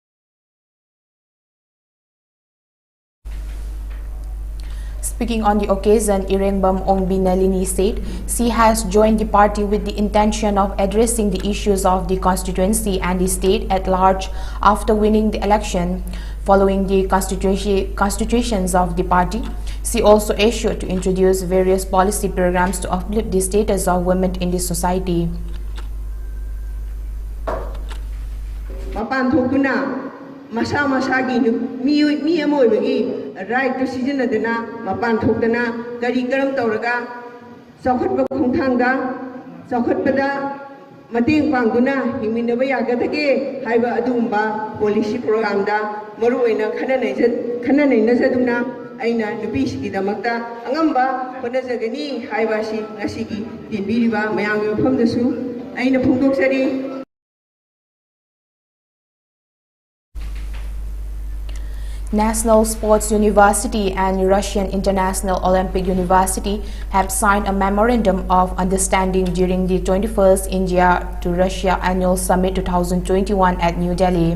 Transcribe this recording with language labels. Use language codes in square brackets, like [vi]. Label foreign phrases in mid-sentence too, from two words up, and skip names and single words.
[en] Speaking on the occasion, Irengbam Ongbi Nalini said she has joined the party with the intention of addressing the issues of the constituency and the state at large after winning the election. Following the constitutions of the party, she also assured to introduce various policy programs to uplift the status of women in the society. [mni] Masa masagi mi amoy bagi [en] right to season [mni] adana mapan thokdana kari karam tawraga saukhatpa khongthangda saukhatpada mating pangduna hingminaba yagadage haiba adumba [en] policy program [mni] da maruoina khananai saduna aina nupisi damakta angamba honajagani haiba si ngasigi tinbiriba mayang phomdasu aina phongdoksari. [en] National Sports University and Russian International Olympic University have signed a memorandum of understanding during the 21st India to Russia Annual Summit 2021 at New Delhi.